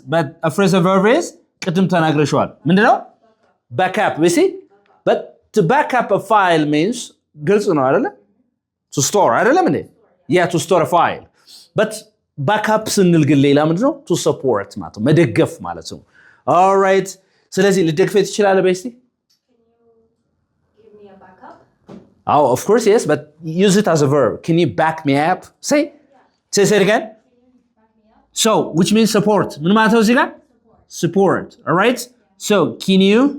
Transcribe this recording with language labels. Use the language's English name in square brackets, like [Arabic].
[English] But a phrasal verb is [Amharic] ቅድም ተናግረሽዋል. ምንድነው? [English] Backup. We see? But to back up a file means [Amharic] ግልጽ ነው አይደለ? [English] To store [Amharic] አይደለም እንዴ? [English] Yeah, to store a file. [Amharic] But backup ስንል ግን ሌላ ምንድነው? [English] To support [Amharic] ማለት ነው. መደገፍ ማለት ነው. [English] All right. [Amharic] ስለዚህ ልደግፈት ይችላል በስቲ? [English] Can you give me a backup? Oh, of course, yes, but use it as a verb. Can you back me up? Say. Yeah. Say it again. So, which means support. [Amharic] ምን ማለት ነው እዚህ ጋር? [English] Support. All right? So, can you